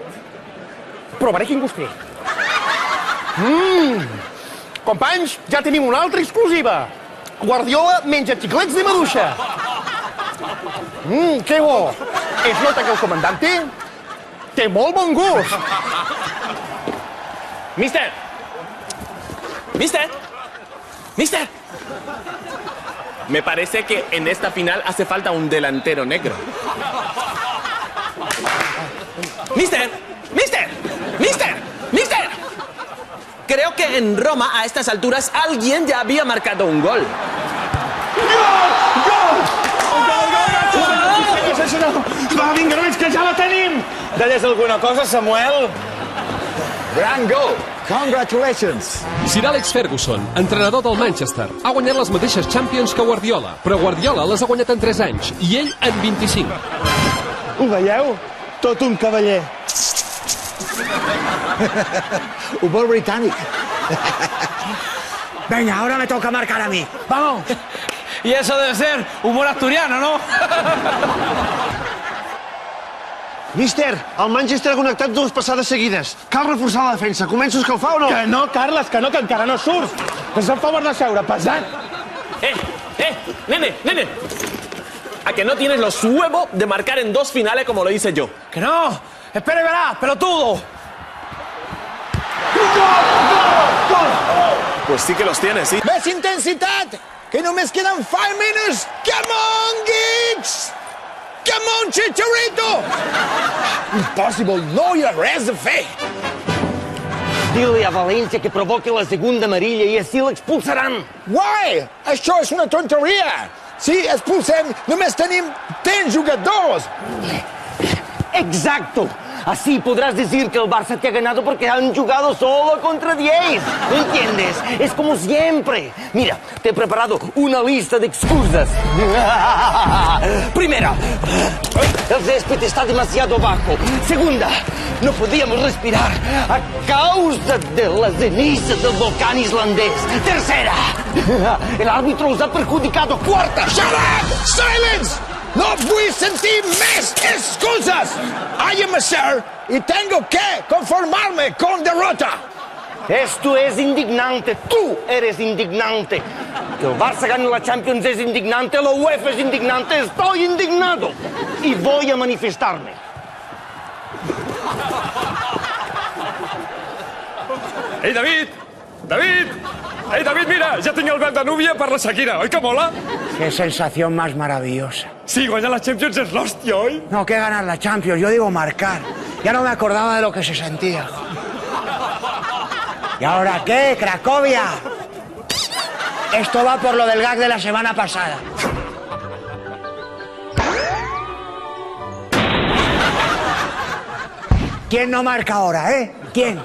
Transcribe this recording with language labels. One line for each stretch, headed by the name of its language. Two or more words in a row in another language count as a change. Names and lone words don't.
Catalan: Provaré quin gust té. Companys, ja tenim una altra exclusiva. Guardiola menja xiclets de maduixa. Que bo. Es nota que el comandante té molt bon gust.
Spanish: Mister. Me parece que en esta final hace falta un delantero negro. ¡Mister! Creo que en Roma, a estas alturas, alguien ya había marcado un gol.
Catalan: Va, vinga, nois, que ja la tenim! Deies alguna cosa, Samuel?
English: Grand goal. Congratulations.
Catalan: Sir Alex Ferguson, entrenador del Manchester, ha guanyat les mateixes Champions que Guardiola, però Guardiola les ha guanyat en 3 anys i ell en 25. Ho veieu? Tot un cavaller.
Spanish: Humor británico. Venga, ahora me toca marcar a mí. ¡Vamos! Y eso debe ser humor asturiano, ¿no?
Catalan: Mister, el Manchester ha connectat 2 passades seguides. Cal reforçar la defensa. Començo a escalfar o no? Que no, Carles, que encara no surts. Fes el favor de seure, pesat.
Spanish: Nene. ¿A que no tienes los huevos de marcar en 2 finales como lo hice yo? Que no. Espera y verás, pelotudo. Pues sí que los tienes, sí. ¡Más intensidad! ¡Que no me quedan 5 minutos!
English: ¡Come on, Giggs! ¡Come on, Chicharito!
Catalan: Impossible, no hi ha res a fer.
Spanish: Dile a València que provoqui la segunda amarilla
Catalan: i així l'expulsaran. Why? Això és una tonteria. Si expulsem, només tenim 10 jugadors.
Spanish: Exacto. Así podrás decir que el Barça te ha ganado porque han jugado solo contra 10. ¿Me entiendes? Es como siempre. Mira, te he preparado una lista de excusas. Primera, el césped está demasiado bajo. Segunda, no podíamos respirar a causa de la ceniza del volcán islandés. Tercera, el árbitro os ha perjudicado. Cuarta,
English: Shut up! Silence!
Catalan: No vull sentir més excusas.
English: I am a sir
Spanish: y tengo que conformarme con derrota. Esto es indignante. Tú eres indignante. Que el Barça gane la Champions es indignante. La UEFA es indignante. Estoy indignado. Y voy a manifestarme.
Catalan: Ei, David! Ei, David, mira, ja tinc el vel de núvia per la Shakira, oi que mola?
Spanish: Qué sensación más maravillosa.
Catalan: Sí, guanyar la Champions és l'hòstia, oi?
Spanish: No, que ganar la Champions, yo digo marcar. Ya no me acordaba de lo que se sentía. ¿Y ahora qué, Cracovia? Esto va por lo del gag de la semana pasada. ¿Quién no marca ahora, ¿Quién?